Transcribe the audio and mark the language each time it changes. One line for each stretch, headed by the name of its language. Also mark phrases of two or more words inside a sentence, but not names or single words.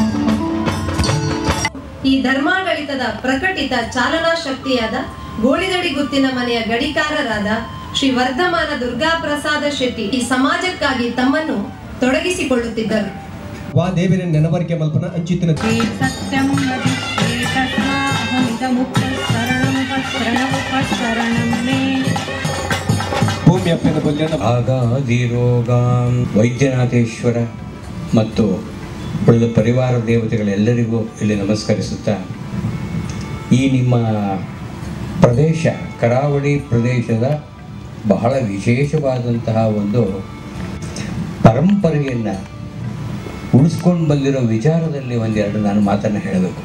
Kannada: ಈ ಧರ್ಮಾಡಳಿತದ ಪ್ರಕಟಿತ ಚಾಲನಾ ಶಕ್ತಿಯಾದ ಗೋಳಿದಡಿ ಗುತ್ತಿನ ಮನೆಯ ಗಡಿಕಾರರಾದ ಶ್ರೀ ವರ್ಧಮಾನ ದುರ್ಗಾಪ್ರಸಾದ ಶೆಟ್ಟಿ ಈ ಸಮಾಜಕ್ಕಾಗಿ ತಮ್ಮನ್ನು ತೊಡಗಿಸಿಕೊಳ್ಳುತ್ತಿದ್ದರು.
Tulu: ವಾ ದೇವರ ನೆನವರಿಕೆ ಮಲ್ಪನ ಅಂಚಿತ್ತಿನ ಸತ್ಯಂ ಭೂಮಿ ಅಪ್ಪನ ಬಲ್ಯನ
Kannada: ಆಗಾದಿರೋಗಾಂ ವೈದ್ಯನಾಥೇಶ್ವರ ಮತ್ತು ಉಳಿದ ಪರಿವಾರ ದೇವತೆಗಳೆಲ್ಲರಿಗೂ ಇಲ್ಲಿ ನಮಸ್ಕರಿಸುತ್ತಾ ಈ ನಿಮ್ಮ ಪ್ರದೇಶ ಕರಾವಳಿ ಪ್ರದೇಶದ ಬಹಳ ವಿಶೇಷವಾದಂತಹ ಒಂದು ಪರಂಪರೆಯನ್ನು ಉಳಿಸ್ಕೊಂಡು ಬಂದಿರೋ ವಿಚಾರದಲ್ಲಿ ಒಂದೆರಡು ನಾನು ಮಾತನ್ನು ಹೇಳಬೇಕು.